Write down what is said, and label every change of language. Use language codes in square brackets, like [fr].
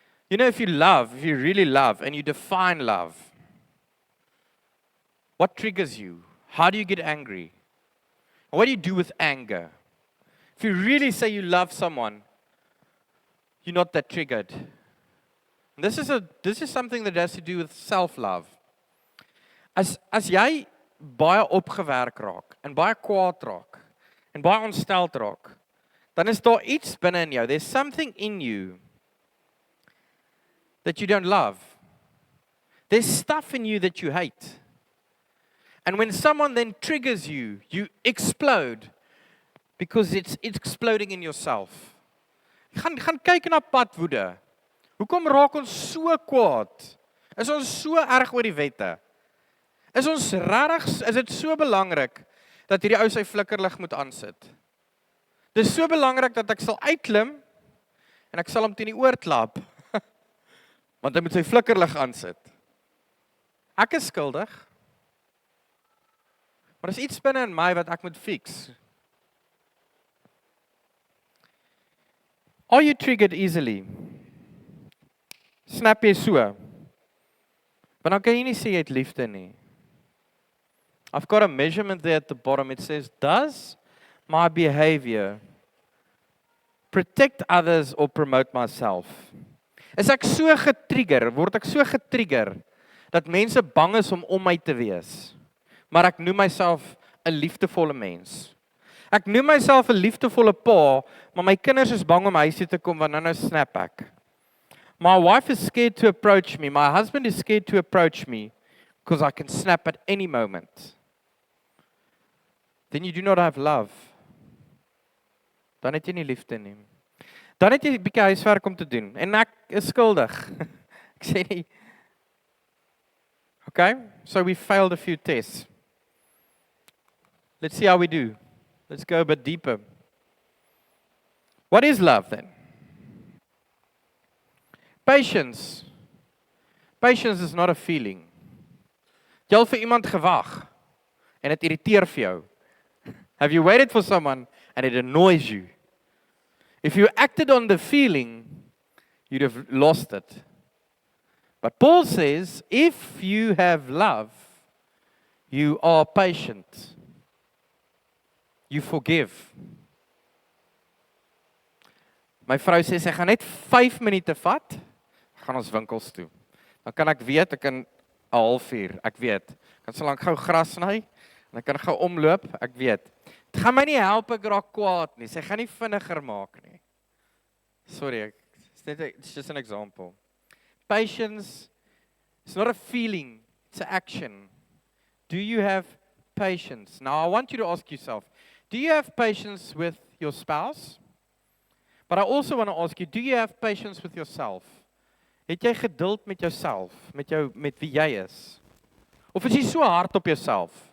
[en] You know, if you really love, and you define love, what triggers you? How do you get angry? What do you do with anger? If you really say you love someone, you're not that triggered. And this is something that has to do with self-love. [af] As jy baie opgewerk raak, en baie kwaad raak, en baie ontsteld raak, dan is daar iets binne in jou. [en] There's something in you that you don't love. There's stuff in you that you hate. And when someone then triggers you, you explode because it's exploding in yourself. [af] Gaan kyk na padwoede. Hoekom raak ons so kwaad? Is ons so erg oor die wette? Is dit so belangrik dat hierdie ou sy flikkerlig moet aansit? Dis so belangrik dat ek sal uitklim en ek sal hom teen die oor klap. Want hy moet sy flikkerlig aansit. Ek is skuldig. Maar is iets binne in my wat ek moet fix. [en] Are you triggered easily? [af] Snap jy so? Want dan kan jy nie sê jy het liefde nie. [en] I've got a measurement there at the bottom. It says, does my behavior protect others or promote myself? [af] Is ek so getrigger, word ek so getrigger, dat mense bang is om my te wees. Maar ek noem myself 'n liefdevolle mens. Ek noem myself 'n liefdevolle pa, maar my kinders is bang om huis toe te kom, want nou snap ek. [en] My wife is scared to approach me. My husband is scared to approach me, because I can snap at any moment. Then you do not have love. [af] Dan het jy nie liefde nie. Dan het jy 'n bietjie huiswerk om te doen. En ek is skuldig. Ek sê nie. [en] Okay, so we failed a few tests. Let's see how we do. Let's go a bit deeper. What is love then? Patience. Patience is not a feeling. [af] Jy al vir iemand gewag en dit irriteer vir jou. [en] Have you waited for someone and it annoys you? If you acted on the feeling, you'd have lost it. But Paul says, if you have love, you are patient. You forgive. My vrou sê sy gaan net 5 minute vat, gaan ons winkels toe. Dan kan ek weet, ek kan 'n halfuur, ek weet. Ek kan so lank gou gras sny en ek kan gou omloop, ek weet. Dit gaan my nie help ek raak kwaad nie. Sy gaan nie vinniger maak nie. Sorry, it's just an example. Patience is not a feeling, it's an action. Do you have patience? Now I want you to ask yourself, do you have patience with your spouse? But I also want to ask you, do you have patience with yourself? [af] Het jy geduld met jouself, met wie jy is? Of is jy so hard op jouself?